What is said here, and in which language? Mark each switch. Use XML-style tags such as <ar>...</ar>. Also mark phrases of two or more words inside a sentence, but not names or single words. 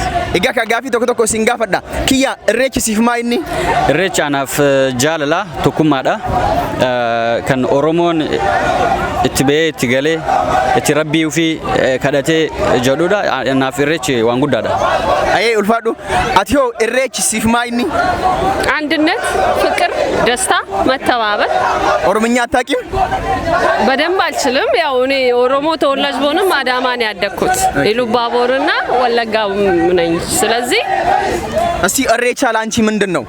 <om>Egaa kan gaafii tokko isin gaafadha. Kiyyaa irreechi siif maa inni? Irreechi anaaf jaalala tokkummaadha. Kan Oromoon itti ba'ee itti galee itti rabbii ofii kadhatee jedhudha. Anaaf irreechi waan guddaadha. Ayee ulfaadhu. Ati yoo irreechi siif maa inni?</om> <am>አንድነት፣ ፍቅር፣ ደስታ፣ መተባበር። ኦሮምኛ አታውቂም? በደንብ አልችልም። ያው እኔ ኦሮሞ ተወላጅ ብሆንም አዳማ ነው ያደግኩት። ኢሉባቦርና ወለጋ ነኝ። ስለዚህ እስቲ እሬቻ ላንቺ ምንድን ነው?</am>